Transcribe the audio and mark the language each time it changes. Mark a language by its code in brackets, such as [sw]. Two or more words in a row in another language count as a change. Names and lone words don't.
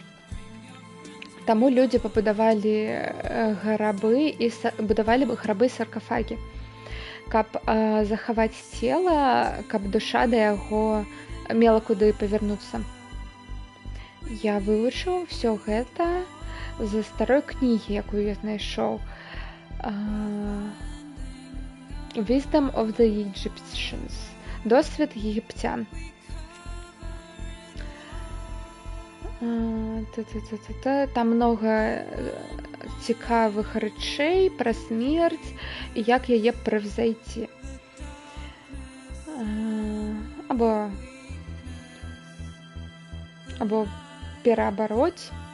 [be] Таму людзі пабудавалі грабы і саркафагі, каб захаваць цела, каб душа да яго мела куды павярнуцца. Я вывучыў усё гэта з старой кнігі, якую я знайшоў. [en] Wisdom of the Egyptians. [be] Досвед егіпцян. Там много цікавых рэчэй пра смерць і як яе превзойти. Або пераабароць.